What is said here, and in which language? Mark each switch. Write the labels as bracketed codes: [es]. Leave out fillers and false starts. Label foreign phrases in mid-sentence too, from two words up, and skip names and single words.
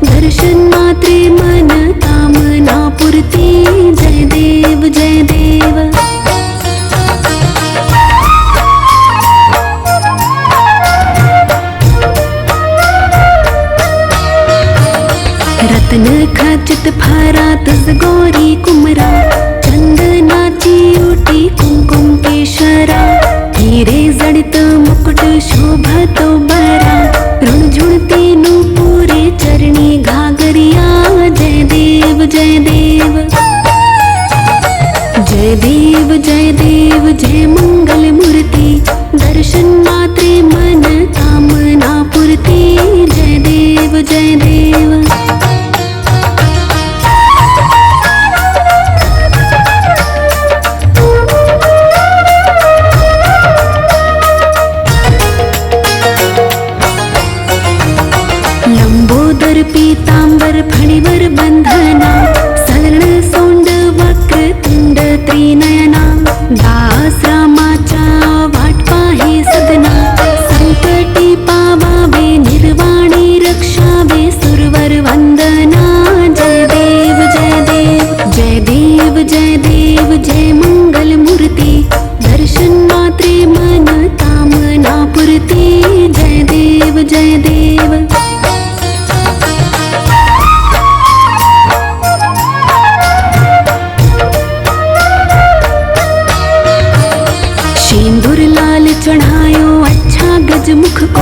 [mr] दर्शन मात्रे मन कामना पूर्ति। जय देव जय देव। रत्न खचित फारा तुझ गौरी कुमरा। चंदनाची ओटी कुमकुम केशरा। हीरे जडित मुकुट शोभतो बरा। ऋणझुणते नूपुरे चरणी घागरिया। जय देव जय देव। जय देव जय देव जय मंगल मूर्ति। दर्शन मात्रे मन कामना पूर्ति। जय देव जय देव। लंबोदर पीतांबर फणिवर बंधना। सर्ण सोंड वक्र तुंड त्रिनयना। दास रामाचा वाट पाहे सदना। संकटी पावावे निर्वाणी रक्षावे सुरवर वंदना। जय देव जय देव। जय देव जय देव जय मंगल मूर्ति। दर्शन मात्रे मन कामना पूर्ति। जय देव जय देव। [hi] सिंदूर लाल चढ़ायो अच्छा गजमुख को।